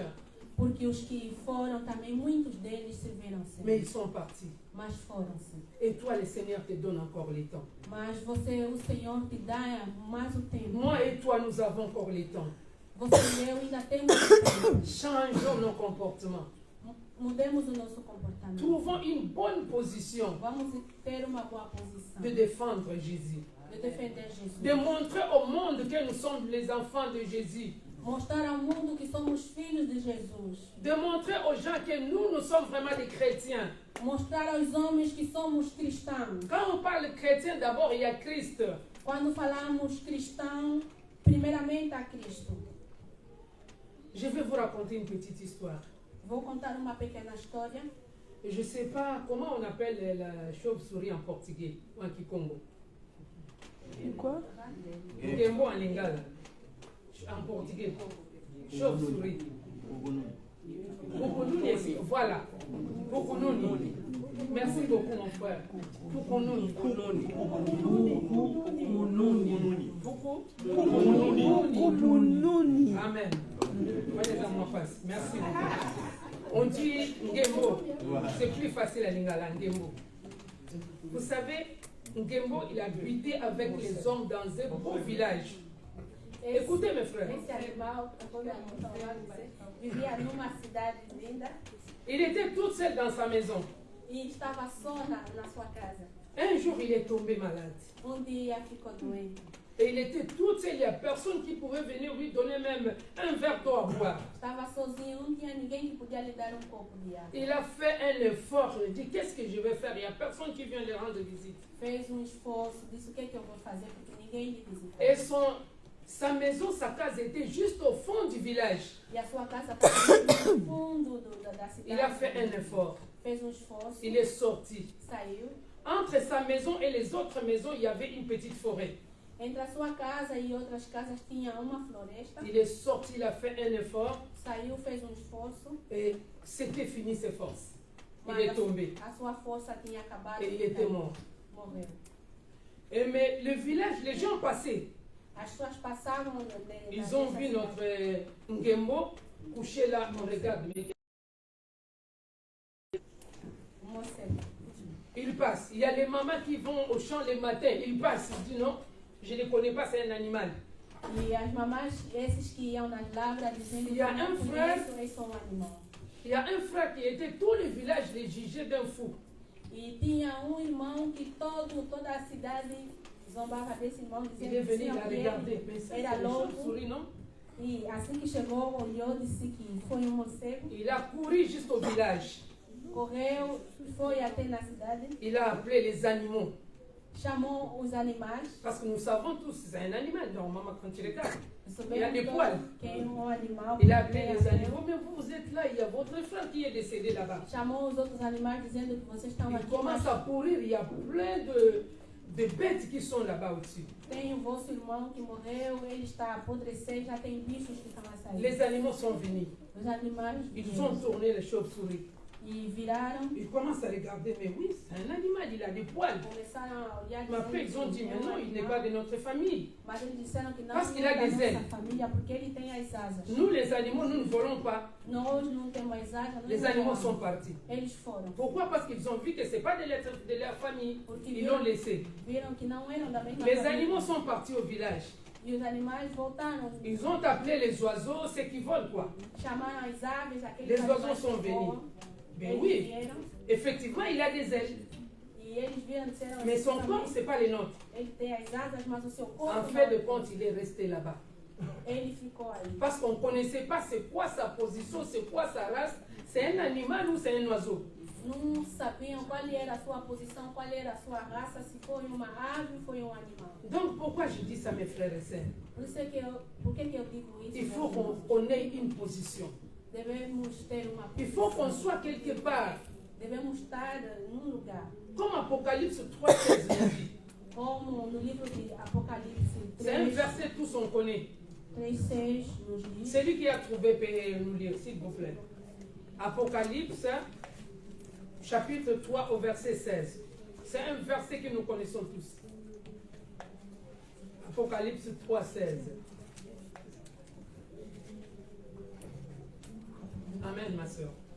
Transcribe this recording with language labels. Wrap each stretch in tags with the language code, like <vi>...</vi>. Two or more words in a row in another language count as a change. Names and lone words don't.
<pt>Porque os que foram também, muitos deles serviram mais Senhor.</pt> <fr>ils sont partis.</fr> <pt>Mas foram-se.</pt> <fr>Et toi, le Seigneur te donne encore le temps.</fr> <pt>Mas você, o Senhor te dá mais o tempo.</pt> <fr>Moi et toi, nous avons encore le temps.</fr> <pt>Você e eu ainda temos o tempo.</pt> <fr>Changeons nos comportements.</fr> <pt>Mudemos o nosso comportamento.</pt> <fr>Trouvons une bonne position</fr> <pt>Vamos ter uma boa posição.</pt> <fr>de défendre Jésus.</fr> <pt>De defender Jesus.</pt> <fr>De montrer au monde que nous sommes les enfants de Jésus.</fr> <pt>Mostrar ao mundo que somos filhos de Jesus.</pt> <fr>De montrer aux gens que nous sommes vraiment des chrétiens.</fr> <pt>Mostrar aos homens que somos cristãos.</pt> <fr>Quand on parle chrétien, d'abord, il y a Christ.</fr> <pt>Quando falamos cristão, primeiramente a Cristo.</pt> <fr>Je vais vous raconter une petite histoire.</fr> <pt>Vou contar uma pequena história.</pt> <fr>Je ne sais pas comment on appelle la chauve-souris en portugais ou en kikongo. Quoi? Ngembo en lingala. En portugais. Chauve-souris. Pukununi, voilà. Pukununi. Merci beaucoup, mon frère. Pukununi. Pukununi. Amen. Voyez dans ma face. Merci beaucoup. On dit Ngembo. C'est plus facile à lingala, Ngembo. Vous savez, Ngembo, il a habité avec les hommes dans un beau village. Écoutez mes frères.</fr> <pt>Esse animal, vivia numa cidade linda</pt> <fr>Il était tout seul dans sa maison.</fr> <pt>e estava só na sua casa.</pt> <fr>Un jour, il est tombé malade.</fr> <pt>Dia ficou doente.</pt> <fr>Et il était tout seul. Il n'y a personne qui pouvait venir lui donner même un verre d'eau à boire.</fr> <pt>Estava sozinho, não tinha ninguém que podia lhe dar copo de água.</pt> <fr>Il a fait un effort. Il dit, qu'est-ce que je vais faire? Il n'y a personne qui vient lui rendre visite.</fr> <pt>Fez esforço, disse o que é que eu vou fazer porque ninguém lhe visitou.</pt> <fr>Et sa maison, sa case était juste au fond du village.</fr> <pt>E a sua casa estava no fundo da cidade.</pt> <fr>Il a fait un effort.</fr> <pt>Fez esforço,</pt> <fr>Il est sorti.</fr> <pt>saiu.</pt> <fr>Entre sa maison et les autres maisons, il y avait une petite forêt.</fr> <pt>Entre a sua casa e outras casas tinha uma floresta.</pt> <fr>Il est sorti, il a fait un effort.</fr> <pt>Saiu, fez esforço.</pt> <fr>Et c'était fini ses forces. Il</fr> <pt>Mas</pt> <fr>est tombé.</fr> <pt>a sua força tinha acabado.</pt> <fr>Et il était mort.</fr> <pt>Morreu.</pt> <fr>Mais le village, les gens passaient.</fr> <pt>As pessoas passavam</pt> <fr>Ils ont vu notre Ngembo couché là, on regarde. Ils passent. Il y a les mamans qui vont au champ le matin. Ils passent. Ils disent non, je ne connais pas, c'est un animal.</fr> <pt>E as mamás, esses que iam nas lavras, dizendo E há que não</pt> <fr>frère-</fr> <pt>conheço, eles são um animal.</pt> <fr>Il y a un frère qui était tout le village les jugeait d'un fou.</fr> <pt>E tinha irmão que toda a cidade zombava desse irmão,</pt> <fr>Il est venu, il</fr> <pt>diziam a que</pt> <fr>regardé.</fr> <pt>ele</pt> <fr>Mais ça,</fr> <pt>era</pt> <fr>c'est une</fr> <pt>louco.</pt> <fr>chauve-souris, non?</fr> <pt>E assim que chegou, olhou, disse que foi morcego.</pt> <fr>Il a couru juste au village.</fr> <pt>Correu, foi até na cidade,</pt> <fr>Il a appelé les animaux.</fr> <pt>chamou os animais.</pt> <fr>Parce que nous savons tous, c'est un animal, normalement, quand il regarde. Il a</fr> <pt>Sabemos</pt> <fr>des</fr> <pt>todos</pt> <fr>poils.</fr> <pt>que é animal.</pt> <fr>Il a appelé</fr> <pt>porque</pt> <fr>les</fr> <pt>é</pt> <fr>animaux. Mais vous êtes là, il y a votre frère qui est décédé là-bas.</fr> <pt>Chamou os outros animais dizendo que vocês estão</pt> <fr>Il</fr> <pt>aqui.</pt> <fr>commence</fr> <pt>Mas</pt> <fr>à courir, il y a plein de bêtes qui sont là-bas au-dessus.</fr> <pt>tem o vosso irmão que morreu, ele está a apodrecer, já tem bichos que estão a sair.</pt> <fr>Les animaux sont venus.</fr> <pt>Os animais</pt> <fr>Ils ont tourné les chauves-souris.</fr> <pt>e viraram,</pt> <fr>Ils commencent à regarder, mais oui, c'est un animal, il a des poils.</fr> <pt>começaram a olhar.</pt> <fr>Mais après, ils ont dit, mais non, il n'est pas de notre famille.</fr> <pt>Mas eles disseram que não,</pt> <fr>Parce qu'il</fr> <pt>não</pt> <fr>a</fr> <pt>é da</pt> <fr>des</fr> <pt>nossa</pt> <fr>ailes.</fr> <pt>família, porque ele tem as asas.</pt> <fr>Nous, les animaux, nous ne volons pas.</fr> <pt>Nós não temos as asas,</pt> <fr>Les</fr> <pt>não</pt> <fr>animaux</fr> <pt>voamos.</pt> <fr>sont partis.</fr> <pt>Eles foram,</pt> <fr>Pourquoi? Parce qu'ils ont vu que ce n'est pas de leur famille.</fr> <pt>porque</pt> <fr>Ils l'ont</fr> <pt>viram,</pt> <fr>laissé.</fr> <pt>viram que não eram da mesma</pt> <fr>Les</fr> <pt>família.</pt> <fr>animaux sont partis au village.</fr> <pt>E os animais voltaram,</pt> <fr>Ils ont appelé les oiseaux, ceux qui volent, quoi.</fr> <pt>chamaram as aves, aqueles</pt> <fr>Les</fr> <pt>animais</pt> <fr>oiseaux sont</fr> <pt>que</pt> <fr>venus.</fr> <pt>voam.</pt> <fr>Ben</fr> <pt>Eles</pt> <fr>oui,</fr> <pt>vieram</pt> <fr>effectivement, il a des ailes.</fr> <pt>e eles viram, disseram,</pt> <fr>Mais son corps, ce n'est pas les nôtres.</fr> <pt>ele tem as asas, mas o seu corpo</pt> <fr>En fait</fr> <pt>não.</pt> <fr>de compte, il est resté là-bas.</fr> <pt>Ele ficou aí.</pt> <fr>Parce qu'on ne connaissait pas c'est quoi sa position, c'est quoi sa race. C'est un animal ou c'est un oiseau.</fr> <pt>Não sabiam qual era a sua posição, qual era a sua raça, se foi uma ave ou foi animal.</pt> <fr>Donc pourquoi je dis ça, mes frères et sœurs?</fr> <pt>Por isso é que por que eu digo isso?</pt> <fr>Il</fr> <pt>meus</pt> <fr>faut</fr> <pt>irmãos?</pt> <fr>qu'on ait une position.</fr> <pt>Devemos ter uma</pt> <fr>Il faut qu'on</fr> <pt>posição.</pt> <fr>soit quelque part.</fr> <pt>Devemos estar num lugar.</pt> <fr>Comme Apocalypse 3,16 nous dit.</fr> <pt>Como no livro de Apocalipse</pt> <fr>C'est un</fr> <pt>3,</pt> <fr>verset tous on connaît.</fr> <pt>3:6 nos diz.</pt> <fr>Celui qui a trouvé peut nous lire, s'il vous plaît. Apocalypse, chapitre 3 au verset 16. C'est un verset que nous connaissons tous. Apocalypse 3, 16. Amen, ma soeur.</fr>